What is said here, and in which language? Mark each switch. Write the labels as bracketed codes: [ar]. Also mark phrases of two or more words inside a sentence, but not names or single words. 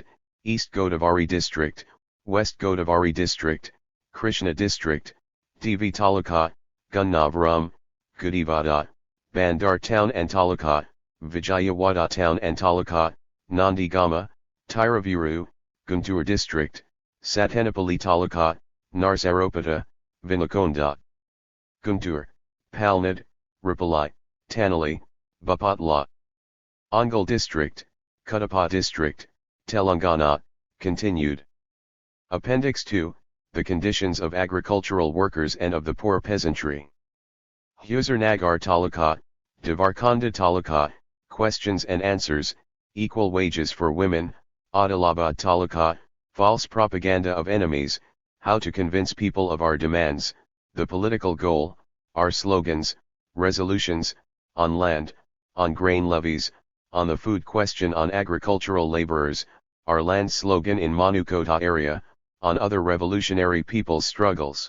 [en] East Godavari District, West Godavari District, Krishna District, Divi Taluka, Gunnavaram, Gudivada, Bandar Town and Taluka, Vijayawada Town and Taluka, Nandigama, Tiruviru, Guntur District, Satanapalli Taluka, Narsaropata, Vinakonda, Guntur, Palnad, Ripalai, Tanali, Bapatla. Ongal District, Kadapa District, Telangana, continued. Appendix 2, the conditions of agricultural workers and of the poor peasantry. Huzurnagar Taluka, Devarkonda Taluka, questions and answers, equal wages for women, Adilabad Taluka, false propaganda of enemies, how to convince people of our demands, the political goal, our slogans, resolutions, on land, on grain levies, on the food question, on agricultural laborers, our land slogan in Manukota area, on other revolutionary people's struggles.